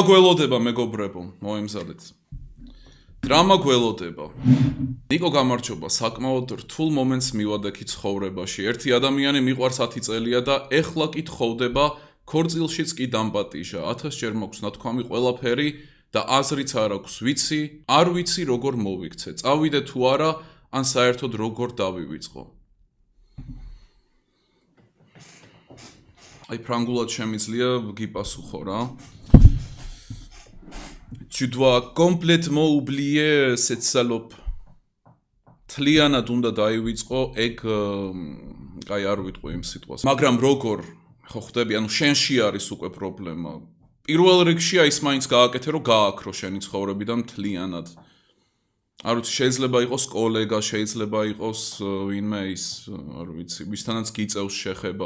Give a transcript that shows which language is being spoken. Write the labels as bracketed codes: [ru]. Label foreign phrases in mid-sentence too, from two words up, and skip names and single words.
[ka] გველოდება მეგობრებო მოემზადეთ დრამა გველოდება ნიკო გამარჯობა საკმაოდ რთულ მომენტს მივადექი ცხოვრებაში ერთი ადამიანი მიყვარს 10 წელია და ეხლა კი თხოვდება ქორწილშიც კი დამპატიჟა 1000 ჯერ მაქვს ნათქვამი ყველაფერი და აზრიც არ აქვს ვიცი, არ ვიცი როგორ მოვიქცე, წავიდე თუ არა, ან საერთოდ როგორ დავივიწყო. აი ფრანგულად შემიძლია გიპასუხო რა. [fr] Tu dois complètement oublier cette salope. [ka] თლიანად უნდა დაივიწყო ეგ აი არ ვიტყვი იმ სიტყვას. მაგრამ როგორ ხო ხდები, ანუ შენში არის უკვე პრობლემა. პირველ რიგში ის მაინც გააკეთე რომ გააქრო შენი ცხოვრებიდან მთლიანად. არ ვიცი, შეიძლება იყოს კოლეგა, შეიძლება იყოს ვინმე ის, არ ვიცი, ვისთანაც გიწევს შეხება.